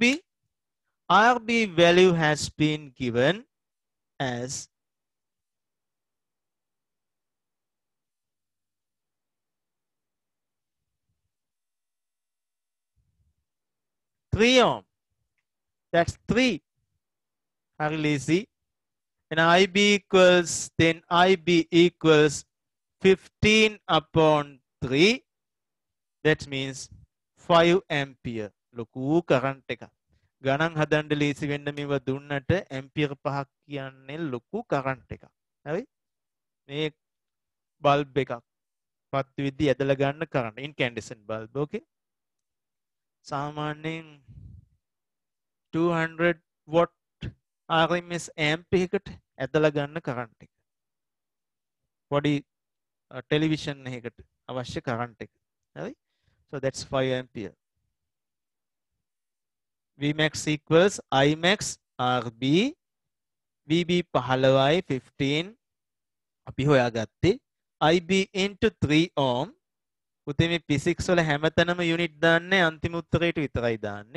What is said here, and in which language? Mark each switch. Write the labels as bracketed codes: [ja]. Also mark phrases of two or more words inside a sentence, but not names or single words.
[en] RB value has been given as 3 ohm. That's 3. Very lazy. And IB equals 15 upon 3. That means 5 ampere. [si] ලොකු current එක. ගණන් හදන්න ලේසි වෙන්න මේව දුන්නට ඇම්පියර් 5ක් කියන්නේ ලොකු current එකක්. හරි? මේ බල්බ් එකක් පත් විදි ඇදලා ගන්න current [en] incandescent bulb. [si] Okay? සාමාන්‍යයෙන් 200 [en] watt RMS amp [si] එකකට ඇදලා ගන්න current එක. පොඩි television එකකට අවශ්‍ය current එක. හරි? [en] So that's 5 ampere. Vmax equals Imax RB. [si] VB 15 15 අපි හොයාගත්තේ. [en] IB into 3 ohm. [si] පුතේ මේ physics වල හැමතැනම unit දාන්නේ අන්තිම උත්තරයට විතරයි දාන්නේ.